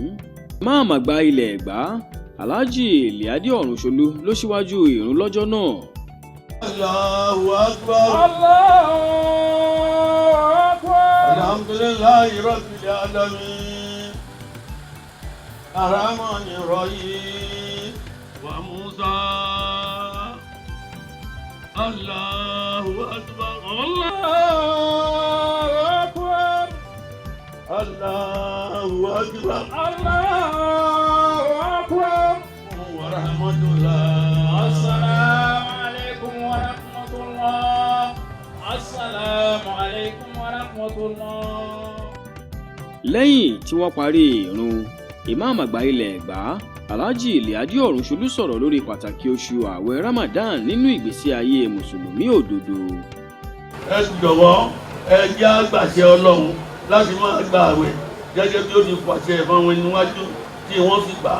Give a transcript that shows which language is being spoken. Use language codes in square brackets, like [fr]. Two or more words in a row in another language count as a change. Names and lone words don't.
[yo] Máàmù àgbà ilẹ̀ Ẹ̀gbá Alhaji Liadi Ọ̀rúnṣolú ló ṣíwájú ìrun lọ́jọ́ náà. [ar] الله أكبر الله أكبر. الحمد لله رب العالمين. الرحمن الرحيم. وموسى الله أكبر. الله أكبر. الله أكبر الله أكبر. ورحمة الله. السلام عليكم ورحمة الله. السلام عليكم ورحمة الله. [yo] Lẹ́yìn tí wọ́n parí ìrun, Ìmáàmù àgbà ilẹ̀ Ẹ̀gbá Alhaji Liadi Ọ̀rúnṣolú sọ̀rọ̀ lórí pàtàkì oṣù ààwẹ̀ Ramadan nínú ìgbésí ayé mùsùlùmí òdodo. Ẹ jọ̀wọ́ ẹ jẹ́ àgbàṣẹ Ọlọ́run láti máa gba ààwẹ̀ gẹ́gẹ́ bí ó ti pàṣẹ ìfọ̀wọ́n níwájú tí wọ́n sì gbà.